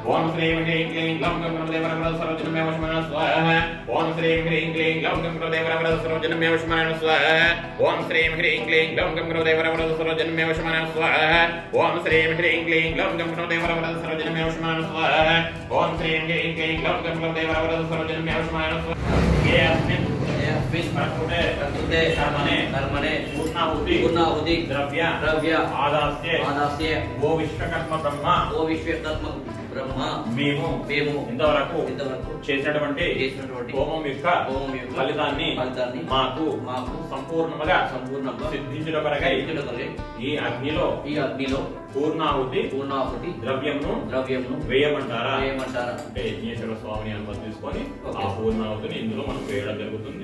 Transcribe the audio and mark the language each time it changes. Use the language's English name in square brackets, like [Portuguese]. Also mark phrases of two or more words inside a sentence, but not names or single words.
[Sanskrit] ఓం శ్రీం హ్రీం క్లీం గ్లౌం గం గణపతే వరవరద సర్వజనమే వశమాన స్వాహ ఓం శ్రీం హ్రీం క్లీం గ్లౌం గం గణపతే వరవరద సర్వజనమే వశమాన స్వాహ ఓం శ్రీం హ్రీం క్లీం గ్లౌం గం గణపతే వరవరద సర్వజనమే వశమాన స్వాహ ఓం శ్రీం హ్రీం క్లీం గ్లౌం గం గణపతే వరవరద సర్వజనమే వశమాన స్వాహ ఓం శ్రీం హ్రీం క్లీం గ్లౌం గం గణపతే వరవరద సర్వజనమే వశమాన స్వాహ कर्तुते कर्मणे पूर्णाहुति द्रव्य आदास्ये [Telugu] ఓ విశ్వకర్మ బ్రహ్మ మేము ఇంతవరకు చేసినటువంటి హోమం యొక్క ఫలితాన్ని మాకు సంపూర్ణంగా సిద్ధించుట కొరకై ఈ అగ్నిలో పూర్ణాహుతి ద్రవ్యమును వేయమంటారా అంటే యజ్ఞేశ్వర స్వామిని అనుమతి తీసుకొని ఆ పూర్ణాహుతిని ఇందులో మనం వేయడం జరుగుతుంది.